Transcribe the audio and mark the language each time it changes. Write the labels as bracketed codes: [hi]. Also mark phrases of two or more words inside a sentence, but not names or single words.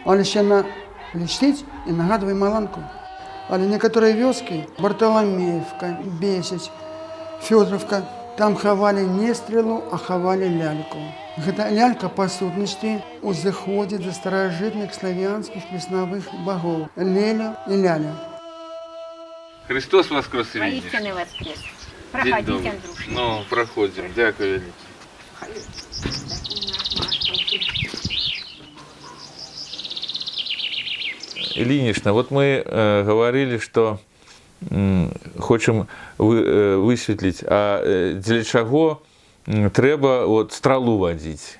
[be] Але ще яна блішчыць і нагадвае маланку. Але некаторыя вёскі, Барталамеевка, Бесяць, Фёдоровка, там хавалі не стрэлу, а хавалі ляльку. Гэта лялька, па сутнасці, узыходзіць да старажытных славянскіх веснавых багоў – Леля і Ляля. [ru] Христос воскрес, видишь? Воистину воскрес. Проходите, Андрюша. Ну, проходим. Дякую. Ильинична, вот мы говорили, что хочем высветлить, а для чего треба вот стралу водить?